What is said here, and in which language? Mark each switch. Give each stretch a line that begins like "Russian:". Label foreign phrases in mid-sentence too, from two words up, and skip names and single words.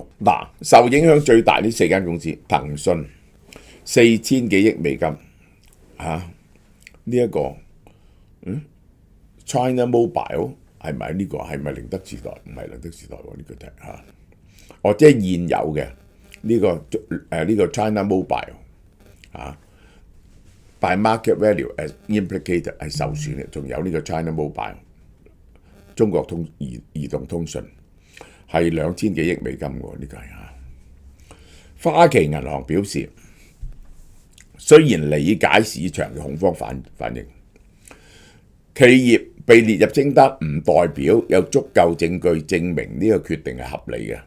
Cantonese: 嗱，受影響最大呢4間公司，騰訊4000幾億美金，呢一個China Mobile 係咪呢個？係咪寧德時代？唔係寧德時代喎，呢個就係即係現有嘅呢個 China Mobile
English: by market value as implicated
Cantonese: 係受損嘅，仲有呢個 China Mobile 中國移動通訊係2000幾億美金喎，呢個係花旗銀行表示雖然理解市場嘅恐慌反應，企業被列入清單唔代表有足夠證據證明呢個決定係合理嘅。